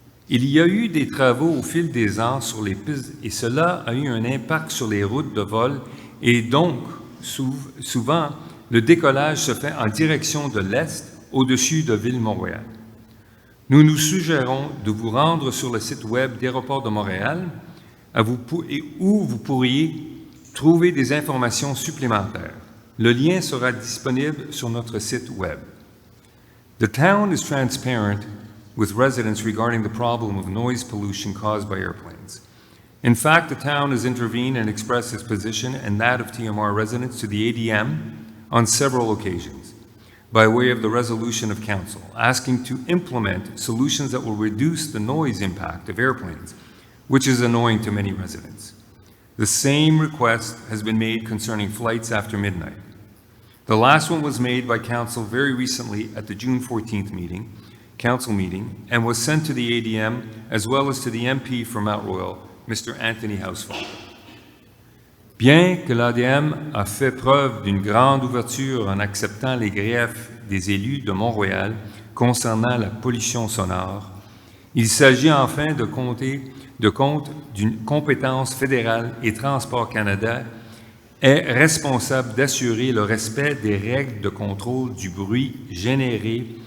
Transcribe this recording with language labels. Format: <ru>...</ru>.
<fr>Il y a eu des travaux au fil des ans sur les pistes et cela a eu un impact sur les routes de vol et donc, souvent, le décollage se fait en direction de l'est, au-dessus de Ville-Montréal. Nous nous suggérons de vous rendre sur le site web d'Aéroport de Montréal où vous pourriez trouver des informations supplémentaires. Le lien sera disponible sur notre site web.</fr> <en>The town is transparent with residents regarding the problem of noise pollution caused by airplanes. In fact, the town has intervened and expressed its position and that of TMR residents to the ADM on several occasions, by way of the resolution of council, asking to implement solutions that will reduce the noise impact of airplanes, which is annoying to many residents. The same request has been made concerning flights after midnight. The last one was made by council very recently at the June 14th council meeting, and was sent to the ADM as well as to the MP for Mount Royal, Mr. Anthony Housefall.</en> <fr>Bien que l'ADM a fait preuve d'une grande ouverture en acceptant les griefs des élus de Montréal concernant la pollution sonore, il s'agit enfin de compte d'une compétence fédérale et Transport Canada est responsable d'assurer le respect des règles de contrôle du bruit généré</fr>